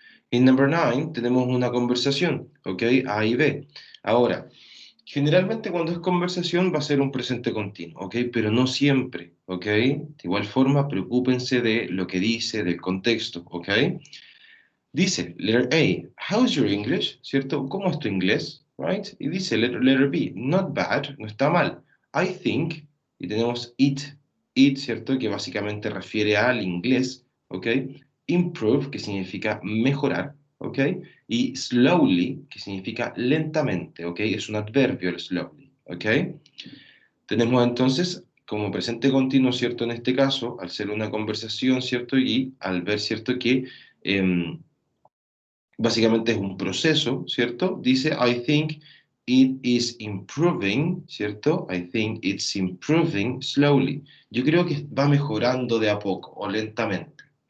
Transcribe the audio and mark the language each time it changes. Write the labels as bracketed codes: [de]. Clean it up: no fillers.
[es] En number 9 tenemos una conversación, ¿ok? A y B. Ahora, generalmente cuando es conversación va a ser un presente continuo, ¿ok? Pero no siempre, ¿ok? De igual forma, preocúpense de lo que dice, del contexto, ¿ok? [en] Dice, letter A, how's your English? [es] ¿Cierto? ¿Cómo es tu inglés? Right? Y dice, [en] letter B, not bad, [es] no está mal. [en] I think, [es] y tenemos it, ¿cierto? Que básicamente refiere al inglés, ¿ok? Improve, que significa mejorar, ¿ok? Y slowly, que significa lentamente, ¿ok? Es un adverbio el slowly, ¿ok? Tenemos entonces como presente continuo, ¿cierto? En este caso, al ser una conversación, ¿cierto? Y al ver, ¿cierto? Que em, básicamente es un proceso, ¿cierto? [en] Dice, I think it is improving, ¿cierto? I think it's improving slowly. [es] Yo creo que va mejorando de a poco o lentamente.